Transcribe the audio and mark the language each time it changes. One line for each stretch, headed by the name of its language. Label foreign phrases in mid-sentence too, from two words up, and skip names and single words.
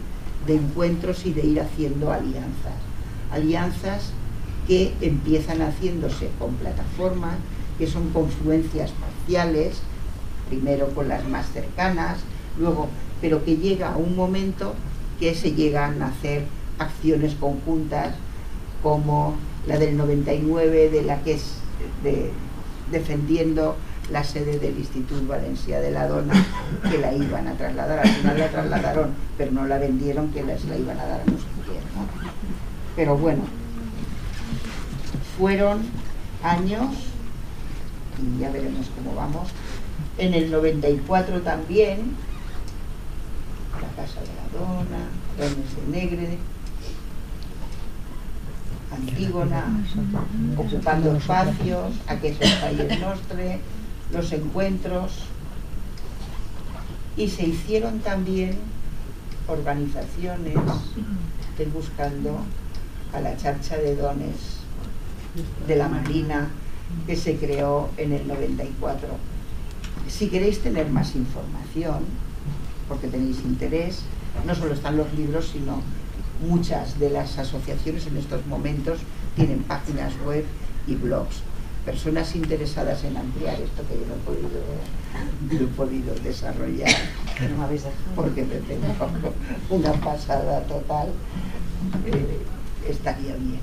Spanish: de encuentros y de ir haciendo alianzas que empiezan haciéndose con plataformas que son confluencias parciales, primero con las más cercanas, luego, pero que llega a un momento que se llegan a hacer acciones conjuntas, como la del 99, de la que es defendiendo la sede del Instituto Valencià de la Dona, que la iban a trasladar, al final la trasladaron, pero no la vendieron, que la iban a dar a no sé quién, ¿no? Pero bueno, fueron años, y ya veremos cómo vamos. En el 94 también, la Casa de la Dona, Dones de Negre, Antígona, ocupando espacios,
Catalan: Aquests espais nostres,
Spanish: los encuentros, y se hicieron también organizaciones buscando a la Xarxa de Dones de la Marina, que se creó en el 94. Si queréis tener más información, porque tenéis interés, no solo están los libros, sino muchas de las asociaciones en estos momentos tienen páginas web y blogs. Personas interesadas en ampliar esto, que yo no he podido desarrollar, porque me tengo una pasada total, estaría bien,